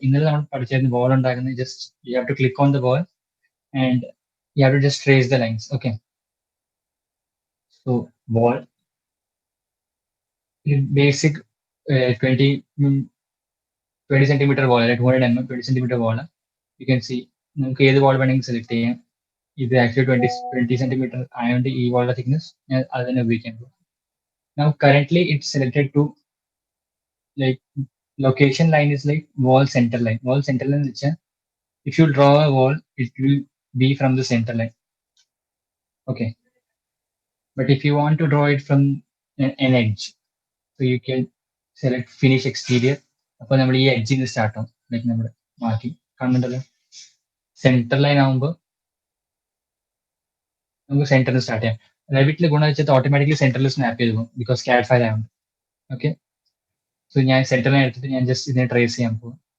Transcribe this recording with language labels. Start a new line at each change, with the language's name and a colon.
Malayalam: ഇന്നലെ നമ്മൾ പഠിച്ചിരുന്ന
English: wall
Malayalam: ഉണ്ടാക്കുന്നത്
English: just you have to click on the wall and you have to just trace the lines. Okay. So wall, basic 20 20 centimeter wall, like 200 mm, 20 centimeter wall. You can see
Malayalam: നമുക്ക് ഏത്
English: wall
Malayalam: വേണമെങ്കിൽ
English: select
Malayalam: ചെയ്യാം. ഇത് actually 20 centimeter ആയതുകൊണ്ട് ഈ wall thickness ഞാൻ അത് തന്നെ ഉപയോഗിക്കാൻ പോകും.
English: Now currently it's selected to like location line is like wall center line. Wall center line is if you draw a wall, it will be from the center line. Okay. But if you want to draw it from an edge, so you can select finish exterior.
Malayalam: അപ്പോൾ നമ്മൾ ഈ എഡ്ജിൽ നിന്ന് start ആവും. Like നമ്മൾ മാറ്റി കാണുന്നുണ്ടല്ലോ, centre line ആകുമ്പോൾ നമുക്ക് സെന്ററിൽ സ്റ്റാർട്ട് ചെയ്യാം. റെവിറ്റിലെ ഗുണം വെച്ചാൽ ഓട്ടോമാറ്റിക്കലി സെന്ററിൽ സ്നാപ്പ് ചെയ്ത് പോകും, ബിക്കോസ് ക്യാഡ് ഫയൽ ആയതുകൊണ്ട്. ഓക്കെ, സോ ഞാൻ സെന്ററിനെ എടുത്തിട്ട് ഞാൻ ജസ്റ്റ് ഇതിനെ ട്രേസ് ചെയ്യാൻ പോകും.